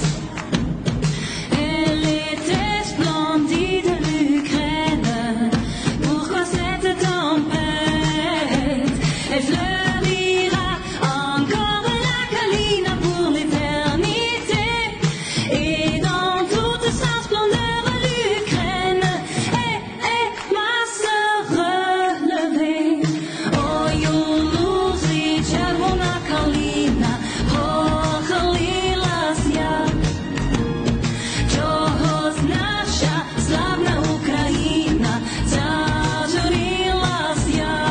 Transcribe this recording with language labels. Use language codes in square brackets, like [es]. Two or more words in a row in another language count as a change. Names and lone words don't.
[fr] Elle était splendide, l'Ukraine, pourquoi cette tempête? Elle fleurira encore la Kalina pour l'éternité, et dans toute sa splendeur l'Ukraine est ma sœur relevée. [uk] Ой, у лузі червона калина похилилась я. Чогось наша славна Україна зажурилась я.